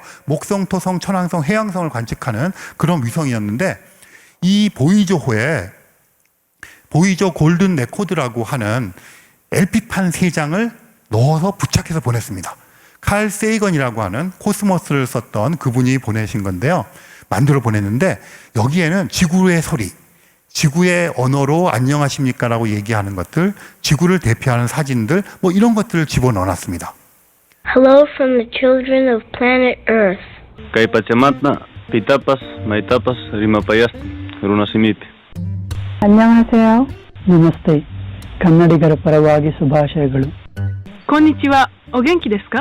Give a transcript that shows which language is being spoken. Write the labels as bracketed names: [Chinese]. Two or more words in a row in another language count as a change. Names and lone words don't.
[Korean] 목성, 토성, 천왕성, 해왕성을 관측하는 그런 위성이었는데 이 보이저호에 보이저 골든 레코드라고 하는 LP판 3장을 넣어서 부착해서 보냈습니다. 칼 세이건이라고 하는 코스모스를 썼던 그분이 보내신 건데요. 만들어 보냈는데 여기에는 지구의 소리, 지구의 언어로 안녕하십니까라고 얘기하는 것들, 지구를 대표하는 사진들, 뭐 이런 것들을 집어넣어놨습니다. [English] Hello from the children of planet Earth. [Quechua] Kaipachamatna, Pitapas, Maitapas, Rimapayasti, Runasimiti. [Korean] 안녕하세요. [Kannada] ನಮಸ್ತೆ. ಕನ್ನಡಿಗರ ಪರವಾಗಿ ಶುಭಾಶಯಗಳು. [Japanese] こんにちは。お元気ですか?